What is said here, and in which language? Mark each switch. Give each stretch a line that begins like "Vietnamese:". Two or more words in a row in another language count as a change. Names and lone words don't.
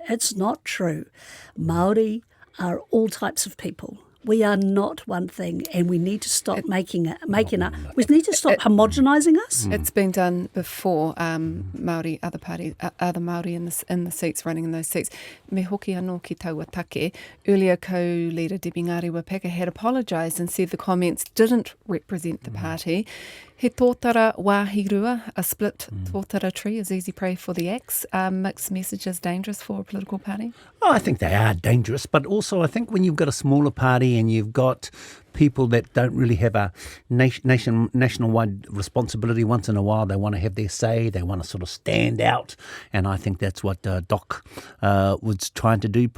English: It's not true. Māori are all types of people. We are not one thing, and we need to stop we need to stop homogenising us. It's been done before. Māori, other Māori in the seats, running in those seats.
Māori: Me hoki anō ki taua take.
English: Earlier, co-leader Debbie Ngāri-Wapeka had apologised and said the comments didn't represent the party.
Māori: He tōtara wāhirua,
English: a split tōtara tree is easy prey for the axe. Mixed messages dangerous for a political party? Oh, I think they are dangerous, but also I think when you've got a smaller party and you've got people that don't really have a national-wide responsibility, once in a while they want to have their say, they want to sort of stand out, and I think that's what Doc was trying to do.